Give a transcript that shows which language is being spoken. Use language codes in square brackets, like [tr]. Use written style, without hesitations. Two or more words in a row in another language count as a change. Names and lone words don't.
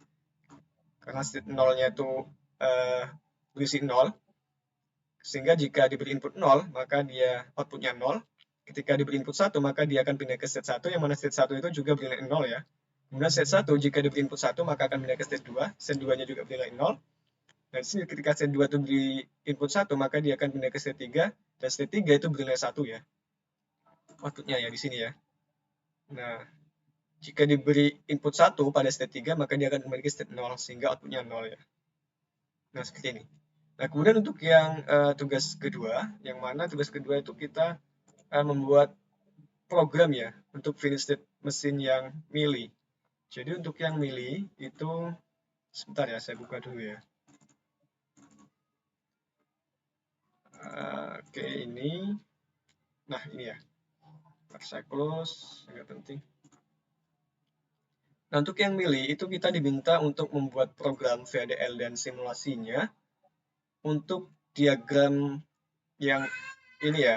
[id] Karena state 0-nya itu berisi 0, sehingga jika diberi input 0, maka dia outputnya 0. Ketika diberi input 1, maka dia akan pindah ke state 1, yang mana state 1 itu juga bernilai 0 ya. Kemudian state 1, jika diberi input 1, maka akan pindah ke state 2. State 2-nya juga bernilai 0. Dan di sini ketika state 2 itu beri input 1, maka dia akan pindah ke state 3. Dan state 3 itu bernilai 1 ya. Outputnya ya di sini ya. Nah, jika diberi input 1 pada state 3, maka dia akan kembali ke state 0, sehingga outputnya 0 ya. Nah, seperti ini. Nah, kemudian untuk yang tugas kedua, yang mana tugas kedua itu kita membuat program ya, untuk [en] finished state [id] mesin yang mili. Jadi untuk yang mili itu, sebentar ya, saya buka dulu ya. Oke, ini. Nah, ini ya. Saya close, agak penting. Nah, untuk yang mili itu kita diminta untuk membuat program VHDL dan simulasinya untuk diagram yang ini ya.